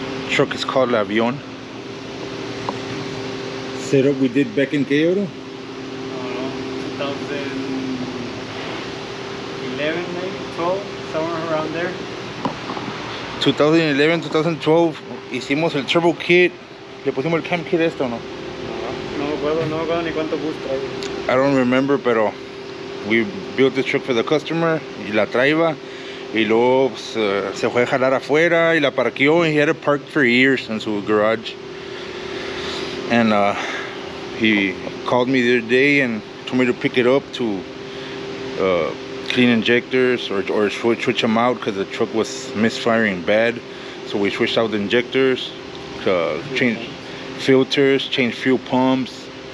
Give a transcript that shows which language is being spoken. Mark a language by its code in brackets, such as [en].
[en] Truck is called Avion. Setup we did back in Kyoto? 2011, maybe 12, somewhere around there. [es] 2011, 2012 hicimos el turbo kit. Le pusimos el cam kit esto, ¿no? No me acuerdo ni cuánto gusta. [en] I don't remember, [es] pero [en] we built the truck for the customer [es] y la traía. Y luego se fue a jalar afuera y la parqueó, [en] and he had it parked for years in [es] su garage. [en] And he called me the other day and told me to pick it up to clean injectors or switch them out because the truck was misfiring bad. So we switched out the injectors, changed filters, changed fuel pumps.